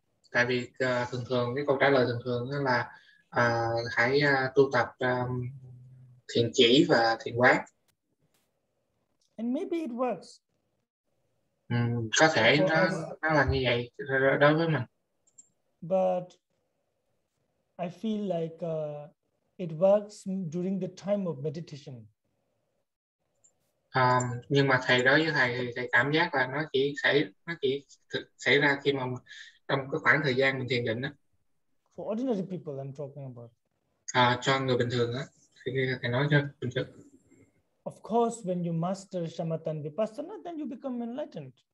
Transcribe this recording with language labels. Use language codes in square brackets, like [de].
[vi] Tại vì thường cái câu trả lời thường đó là hãy tu tập thiền chỉ và thiền quán. [en] And maybe it works. [vi] Có thể nó là như vậy đối với mình. [en] But I feel like it works during the time of meditation. [vi] Nhưng mà thầy đối với thầy thì thầy cảm giác là nó chỉ xảy ra khi mà trong cái khoảng thời gian mình thiền định đó. [en] For ordinary people I'm talking about. [vi] Cho người bình thường á, thầy nói cho bình thường. [en] Of course, when you master shamatha and vipassana, then you become enlightened.